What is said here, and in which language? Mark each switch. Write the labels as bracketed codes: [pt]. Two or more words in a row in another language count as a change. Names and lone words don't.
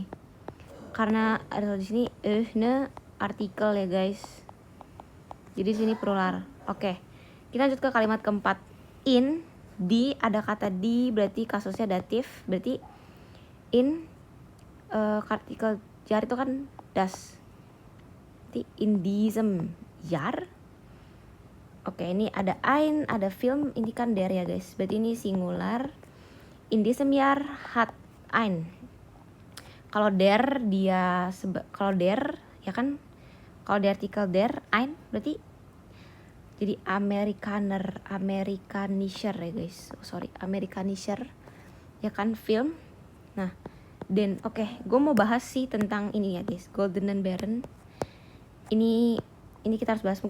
[id] Karena ada di sini artikel ya guys. Jadi sini plural. Oke. Kita lanjut ke kalimat keempat. In, di, ada kata di berarti kasusnya datif. Berarti in artikel jar itu kan das. Berarti [de] in diesem Jahr. [id] Oke, ini ada ein, ada film, ini kan der ya guys. Berarti ini singular. [de] In diesem Jahr hat ein. [id] Kalau der dia kalau der ya kan, kalau di artikel der ein berarti jadi Amerikanischer ya guys. Amerikanischer ya kan film. Nah, dan oke, gue mau bahas sih tentang ini ya guys, Goldenen Bären. Ini kita harus bahas.